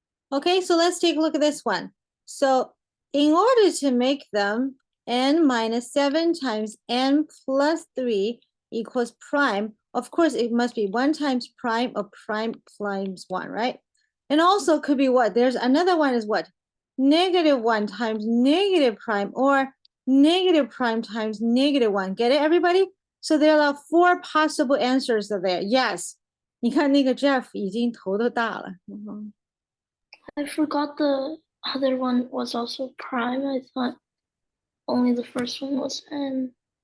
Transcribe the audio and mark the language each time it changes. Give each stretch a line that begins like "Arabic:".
English: Okay, so let's take a look at this one. So in order to make them n minus 7 times n plus 3 equals prime, of course, it must be 1 times prime or prime times 1, right? And also could be what? There's another one is what? Negative 1 times negative prime or negative prime times negative 1. Get it, everybody? So there are 4 possible answers there. Yes.
Chinese: 你看那个 Jeff 已经头都大了。
English: I forgot the other one was also prime. I thought only the first one was n.